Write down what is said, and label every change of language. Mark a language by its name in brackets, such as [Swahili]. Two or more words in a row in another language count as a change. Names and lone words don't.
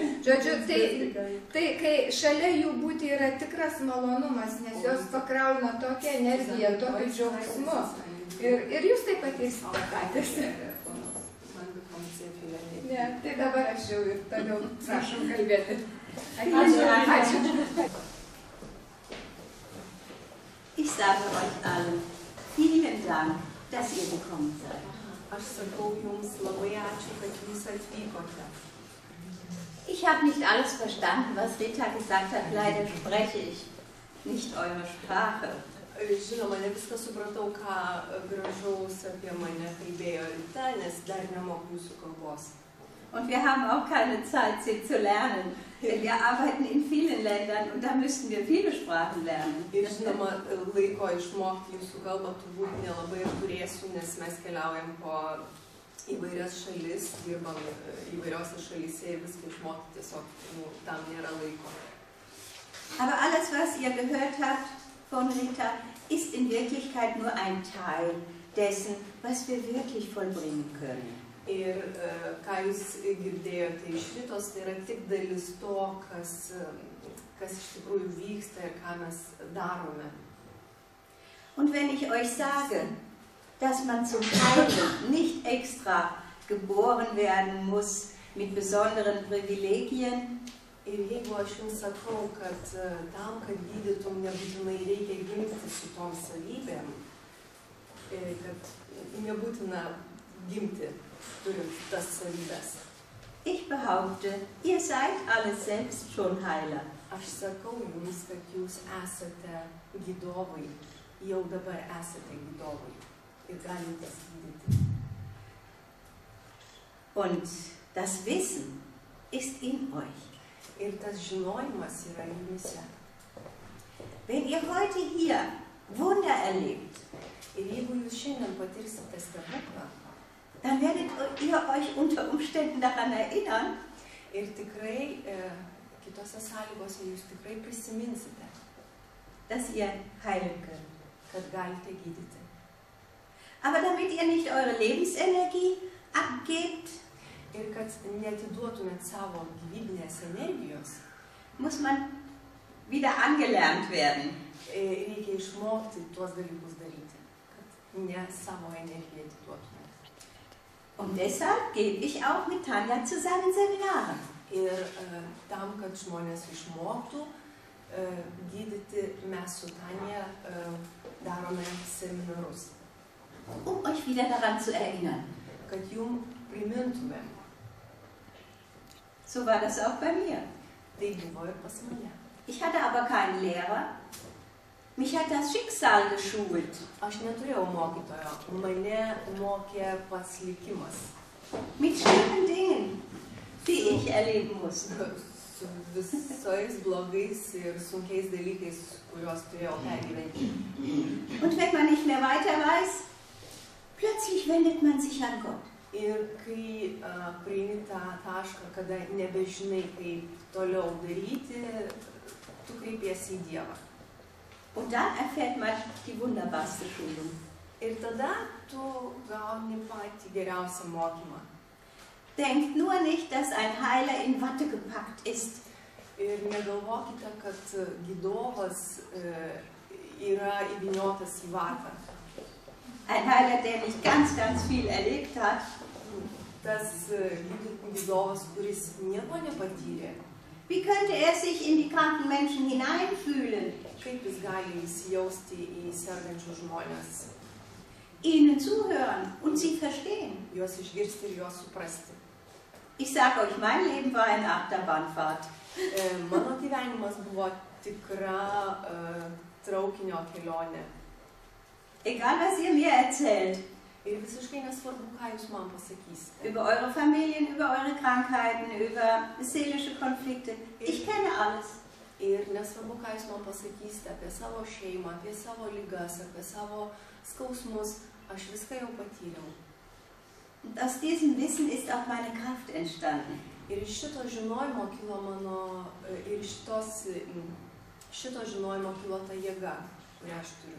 [Lithuanian] Žodžiu, tai kai šalia jų būti yra tikras malonumas, nes jos pakrauna tokią energiją, tokiu džiaugsmu. Ir jūs taip patirsite patys. Ne, tai dabar aš jau ir toliau prašom kalbėti. Ačiū. [German] Ich sage euch allen, vielen Dank, dass ihr gekommen seid. [Lithuanian] Aš sakau jums labai ačiū, kad jūs atvykote. [German] Ich habe nicht alles verstanden, was Rita gesagt hat. Leider spreche ich nicht eure Sprache. [Lithuanian] Žinoma, ne viską supratau, ką gražaus apie mane kalbėjo Rita, nes dar nemoku jūsų kalbos. [German] Und wir haben auch keine Zeit, sie zu lernen. Denn wir arbeiten in vielen Ländern und da müssten wir viele Sprachen lernen. [Lithuanian] Ir žinoma, laiko išmokti jūsų kalbą turbūt nelabai ir turėsiu, nes mes keliaujam po įvairias šalis, dirbam įvairiose šalyse ir viską išmokti tiesiog tam nėra laiko. [German] Aber alles, was ihr gehört habt von Rita, ist in Wirklichkeit nur ein Teil dessen, was wir wirklich vollbringen können. [Lithuanian] Ir ką jūs girdėjote iš Ritos, tai yra tik dalis to, kas iš tikrųjų vyksta ir ką mes darome. [German] Und wenn ich euch sage, dass man zum Heilen nicht extra geboren werden muss mit besonderen Privilegien, [Lithuanian] ir jeigu aš jums sakau, kad tam, kad gydytum, nebūtinai reikia gimti su tom savybėm, kad nebūtina gimti turint tas savybės. [German] Ich behaupte, ihr seid alle selbst schon Heiler. [Lithuanian] Aš sakau jums, kad jūs esate gydovai, jau dabar esate gydovai ir galite gydyti. [German] Und das Wissen ist in euch. [Lithuanian] Ir tas žinojimas yra jumyse. [German] Wenn ihr heute hier Wunder erlebt, [Lithuanian] ir jeigu jūs šiandien patirsite stebuklą, [German] dann werdet ihr euch unter Umständen daran erinnern, [Lithuanian] ir tikrai kitose sąlygose jūs tikrai prisiminsite, [German] dass ihr heilen könnt. [Lithuanian] Kad galite gydyti. [German] Aber damit ihr nicht eure Lebensenergie abgebt, [Lithuanian] ir kad neatiduotumėt savo gyvybinės energijos, [German] muss man wieder angelernt werden. [Lithuanian] Reikia išmokti tuos dalykus daryti, kad ne savo energiją atiduotumėt. [German] Und deshalb gebe ich auch mit Tanja zusammen Seminare. [Lithuanian] Ir tam, kad žmonės išmoktų gydyti, mes su Tanja darome seminarus. [German] Euch wieder daran zu erinnern. [Lithuanian] Kad jum primintumėm. [German] So war das auch bei mir. [Lithuanian] Tai buvo ir pas mane. [German] Ich hatte aber keinen Lehrer. Mich hat das Schicksal geschult. [Lithuanian] Aš neturėjau mokytojo, mane mokė pats likimas. [German] Mit schlimmen Dingen, die ich erleben musste. [Lithuanian] Su visais blogais ir sunkiais dalykais, kuriuos turėjau pergyventi. [German] Und wenn man nicht mehr weiter weiß, plötzlich wendet man sich an Gott. [Lithuanian] Ir kai prieini tą tašką, kada nebežinai, kaip toliau daryti, tu kreipiesi į Dievą. [German] Und dann erfährt man die wunderbarste Schulung. [Lithuanian] Ir tada tu gauni patį geriausią mokymą. [German] Denkt nur nicht, dass ein Heiler in Watte gepackt ist. [Lithuanian] Ir negalvokite, kad gydovas yra įvyniotas į vatą. [German] Ein Heiler, der nicht ganz, ganz viel erlebt hat. [Lithuanian] Tas gydovas, kuris nieko nepatyrė, [German] Wie könnte er sich in die kranken Menschen hineinfühlen? [Lithuanian] kaip jis gali įsijausti į sergančius žmonės, [German] Ihnen zuhören und sie verstehen. [Lithuanian] juos išgirsti ir juos suprasti. [German] Ich sage euch, mein Leben war eine Achterbahnfahrt. [Lithuanian] Mano gyvenimas buvo tikra traukinio kelionė. [German] Egal, was ihr mir erzählt. [Lithuanian] Ir visiškai nesvarbu, ką jūs man pasakysite. [German] Über eure Familien, über eure Krankheiten, über seelische Konflikte. Ich kenne alles. [Lithuanian] Ir nesvarbu, ką jūs man pasakysite apie savo šeimą, apie savo ligas, apie savo skausmus, aš viską jau patyriau. [German] Und aus diesem Wissen ist auch meine Kraft entstanden. [Lithuanian] Ir iš šito žinojimo kilo mano, ir iš šito žinojimo kilo ta jėga, kurią aš turiu.